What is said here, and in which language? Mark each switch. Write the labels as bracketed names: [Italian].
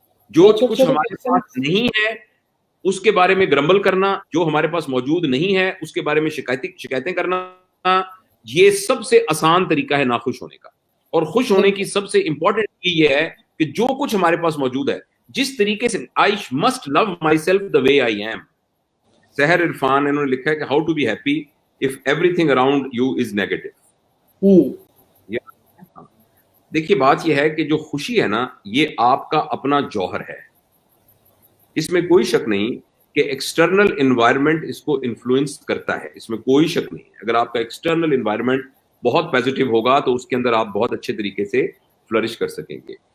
[Urdu] جو کچھ ہمارے پاس نہیں ہے اس کے بارے میں گرمبل کرنا, جو ہمارے پاس موجود نہیں ہے اس کے بارے میں شکایتیں کرنا, یہ سب سے آسان طریقہ ہے ناخوش ہونے کا. اور خوش ہونے کی سب سے امپورٹنٹ چیز یہ ہے کہ جو کچھ ہمارے پاس موجود ہے, جس طریقے سے [English] I must love myself the way I am. Sehar Irfan [Urdu] انہوں نے لکھا ہے کہ [English] how to be happy if everything around you is negative. [Urdu] دیکھیے بات یہ ہے کہ جو خوشی ہے نا, یہ آپ کا اپنا جوہر ہے. اس میں کوئی شک نہیں کہ ایکسٹرنل انوائرمنٹ اس کو انفلوئنس کرتا ہے, اس میں کوئی شک نہیں. اگر آپ کا ایکسٹرنل انوائرمنٹ بہت پازیٹیو ہوگا تو اس کے اندر آپ بہت اچھے طریقے سے فلرش کر سکیں گے.